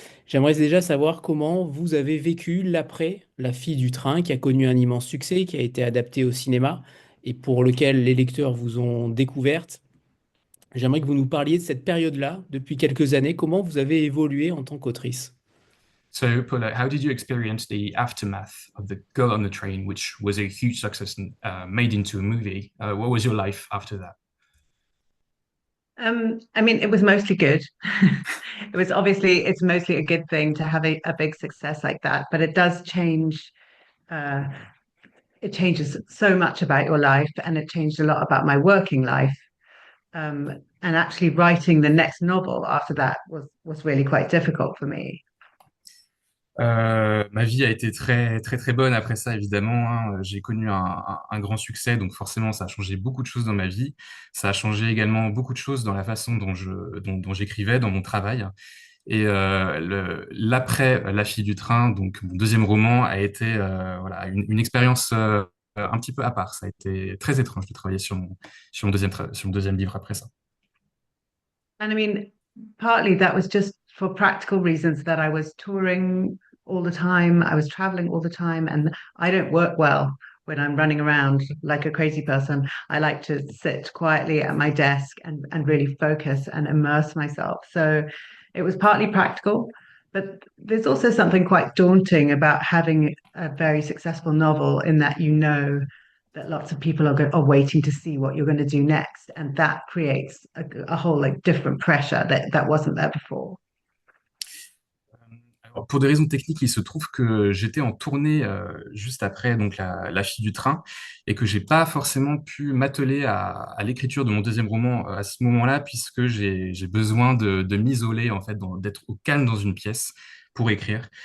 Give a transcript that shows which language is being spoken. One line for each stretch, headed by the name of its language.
French: J'aimerais déjà savoir comment vous avez vécu l'après La fille du train, qui a connu un immense succès, qui a été adapté au cinéma et pour lequel les lecteurs vous ont découverte. J'aimerais que vous nous parliez de cette période-là, depuis quelques années, comment vous avez évolué en tant qu'autrice.
English: So, Paula, how did you experience the aftermath of The Girl on the Train, which was a huge success and made into a movie? What was your life after that? I mean, it was mostly good. It was obviously, it's mostly a good thing to have a big success like that, but it does change. Uh, it changes so much about your life, and it changed a lot about my working life. And actually, writing the next novel after that was really quite difficult for me.
French: Ma vie a été très très très bonne après ça, évidemment, hein. J'ai connu un grand succès, donc forcément ça a changé beaucoup de choses dans ma vie. Ça a changé également beaucoup de choses dans la façon dont j'écrivais, dans mon travail. Et l'après La fille du train, donc mon deuxième roman, a été voilà une expérience un petit peu à part. Ça a été très étrange de travailler sur mon deuxième livre après ça.
English: And I mean, partly that was just for practical reasons that I was touring all the time, I was traveling all the time, and I don't work well when I'm running around like a crazy person. I like to sit quietly at my desk and really focus and immerse myself. So it was partly practical, but there's also something quite daunting about having a very successful novel in that you know that lots of people are waiting to see what you're going to do next, and that creates a whole like different pressure that wasn't there before.
French: Alors, pour des raisons techniques, il se trouve que j'étais en tournée juste après donc la fille du train et que j'ai pas forcément pu m'atteler à l'écriture de mon deuxième roman à ce moment-là puisque j'ai besoin de m'isoler en fait, d'être au calme dans une pièce pour écrire.